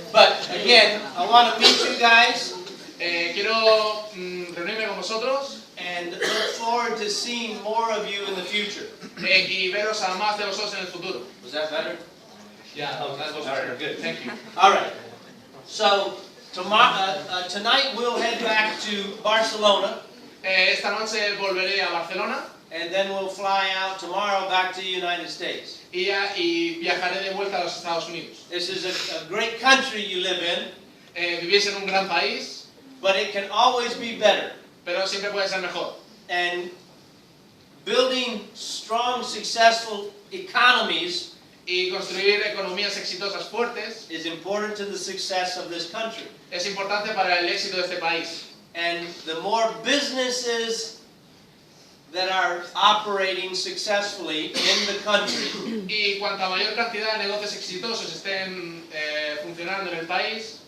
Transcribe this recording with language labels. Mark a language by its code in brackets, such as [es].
[en] But again, I want to meet you guys [es] Quiero reunirme con vosotros [en] and look forward to seeing more of you in the future. [es] y veros a más de vosotros en el futuro. [en] Was that better? Yeah, that was All right, better. good. Thank you. All right. So tonight we'll head back to Barcelona, [es] Esta noche volveré a Barcelona [en] and then we'll fly out tomorrow back to the United States. [es] y viajaré de vuelta a los Estados Unidos. [en] This is a great country you live in, [es] Vivís en un gran país, [en] but it can always be better. [es] pero siempre puede ser mejor. [en] And building strong, successful economies [es] Y construir economías exitosas fuertes [en] is important to the success of this country. [es] es importante para el éxito de este país. [en] And the more businesses that are operating successfully in the country, [es] Y cuanta mayor cantidad de negocios exitosos estén funcionando en el país,